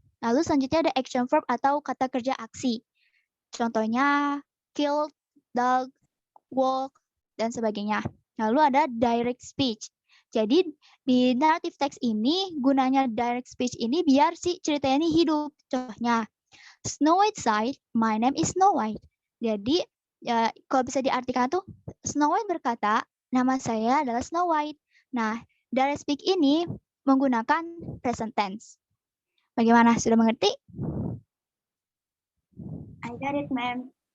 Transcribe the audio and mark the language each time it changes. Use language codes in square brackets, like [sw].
[id] Lalu selanjutnya ada action verb atau kata kerja aksi. Contohnya kill, dog, walk, dan sebagainya. Lalu ada direct speech. Jadi di narrative text ini gunanya direct speech ini biar si ceritanya ini hidup. [en] Contohnya, Snow White said, "My name is Snow White." [id] Jadi ya, kalau bisa diartikan tuh, Snow White berkata, nama saya adalah Snow White. Nah, direct speech ini menggunakan present tense. Bagaimana? Sudah mengerti? [en] I got it, ma'am.